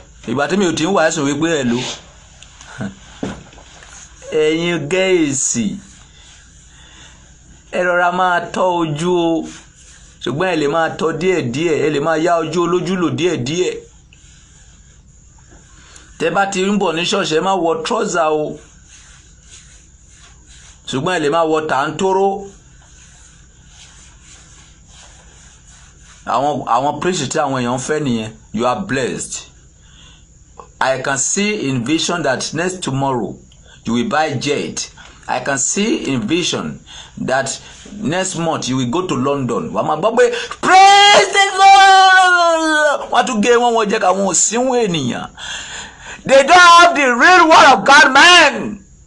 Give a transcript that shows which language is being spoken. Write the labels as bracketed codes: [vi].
[yo] ìgbà tí mi ò tí ń wà ẹ̀sùn wípé ẹ̀ ló ẹ̀yin gẹ̀ẹ́sì ẹ rọra máa tọ́ ojú o ṣùgbọ́n ẹ lè máa tọ́ díẹ̀díẹ̀ ẹ lè máa yá ojú olójú lò díẹ̀díẹ̀ tẹ́ bá ti ń bọ̀ ní ṣọ́ọ̀ṣì ẹ má wọ trọ́sà o ṣùgbọ́n ẹ lè máa wọ tàǹtóró àwọn preach tí àwọn èèyàn fẹ́ nìyẹn. [en] You are blessed. I can see in vision that next tomorrow you will buy jet. I can see in vision that next month you will go to London. [yo] Wàá máa gbọ́ pé [en] praise the Lord. [yo] Wọ́n tún gé wọ́n jẹ́ káwọn òsínwó ènìyàn. [en] They don't have the real word of God, man.